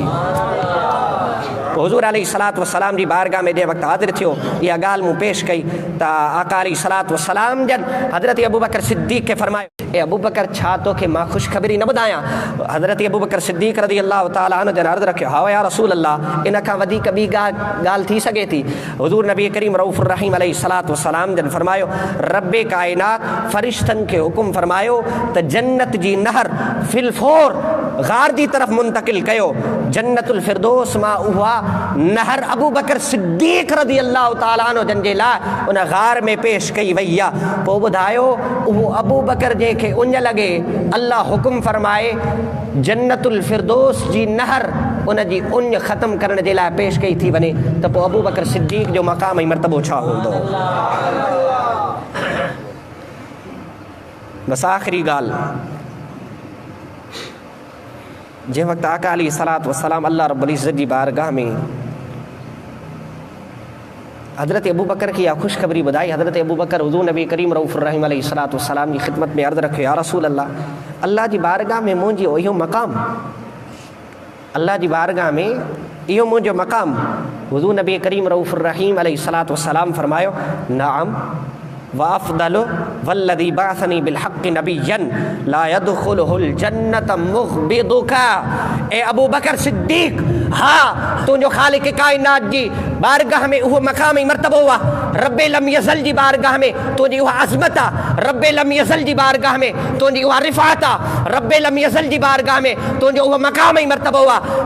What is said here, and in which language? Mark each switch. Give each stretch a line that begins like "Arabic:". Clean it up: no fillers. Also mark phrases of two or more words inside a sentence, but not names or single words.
Sindhi: हुजूर
Arabic: عليه الصلاة والسلام
Sindhi: जी बारगाह में जंहिं वक़्तु हाज़िर थियो इहा ॻाल्हि मूं पेश कई त आका
Arabic: عليه الصلاة والسلام
Sindhi: जन हज़रत अबू बकर सिद्दीक खे फरमायो, ए अबू बकर छा तोखे मां ख़ुशख़बरी न ॿुधायां? हज़रत अबू बकर सिद्दीक
Arabic: رضي الله تعالى عنه
Sindhi: जन अर्ज़ु रखियो, हा
Arabic: يا رسول الله
Sindhi: इन खां वधीक ॿी ॻाल्हि थी सघे थी? हुजूर नबी करीम
Arabic: رؤوف الرحيم عليه الصلاة والسلام
Sindhi: जन फरमायो, रब्बे कायनात फ़रिश्तनि खे हुकुम फरमायो त जन्नत जी नहर फिलफोर गार जी तरफ़ मुंतकिल कयो। जन्नतुल फिरदौस मां उहा नहर अबू बकर सिद्दीक
Arabic: رضي الله تعالى عنه
Sindhi: जन जे लाइ उन गार में पेश कई वई आहे। पोइ ॿुधायो उहो अबू बकर जंहिंखे उञ लॻे अल्लाह हुकुम फरमाए जन्नतुल फिरदौस जी नहर उन जी उञ ख़त्म करण जे लाइ पेश कई थी वञे त पोइ अबू बकर सिद्दीक जो मक़ाम ऐं मर्तबो छा हूंदो? बस आख़िरी ॻाल्हि, जंहिं वक़्तु आका
Arabic: عليه الصلاة والسلام الله رب العزة
Sindhi: जी बारगाह में हज़रत अबू बकर की इहा ख़ुशख़बरी ॿुधाई। हज़रत अबू बकर हुज़ूर नबी करीम
Arabic: رؤوف الرحيم عليه الصلاة والسلام
Sindhi: जी ख़िदमत में अर्ज़ु रखियो,
Arabic: يا رسول الله
Sindhi: अल्लाह जी बारगाह में मुंहिंजी इहो मक़ाम, अल्लाह जी बारगाह में इहो मुंहिंजो मक़ाम।
Arabic: حضور نبي كريم رؤوف الرحيم عليه الصلاة والسلام फरमायो, نعم وأفضل والذي بعثني بالحق نبيا لا يدخله الجنة مبغضك.
Sindhi: ए अबू बकर सिद्दीक, हा तुंहिंजो ख़ालिक़ काइनात जी बारगाह में उहो मक़ाम ऐं मर्तबो आहे। रब्बे लम यज़ल जी बारगाह में तुंहिंजी उहा अज़मत आहे। रब्बे लम यज़ल जी बारगाह में तुंहिंजी उहा रिफ़ात आहे। रब्बे लम यज़ल जी बारगाह में तुंहिंजो उहो मक़ाम ऐं मर्तबो आहे।